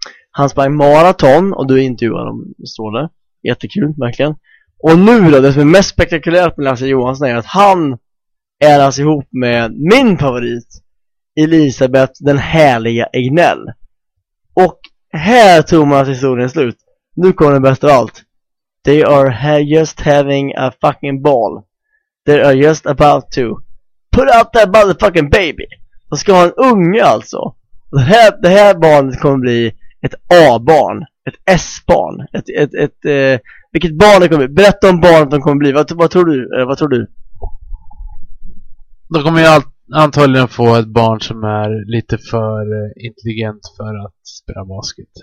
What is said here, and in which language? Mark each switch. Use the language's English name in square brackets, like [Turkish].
[Swedish] Han sprang maraton och du intervjuade dem, står det. Jättekul, verkligen. Och nu då, det som är mest spektakulärt med Lasse Johansson är att han är alltså ihop med min favorit Elisabeth den härliga Egnell. Och här tror man att historien är slut. Nu kommer det bästa av allt. [English] They are just having a fucking ball. They are just about to put out that motherfucking baby. [Swedish] De ska ha en unge alltså. Det här barnet kommer bli ett A-barn, ett S-barn, vilket barn det kommer bli. Berätta om barnet de kommer bli. Vad tror du? De kommer ju antagligen få ett barn som är lite för intelligent för att spela basket.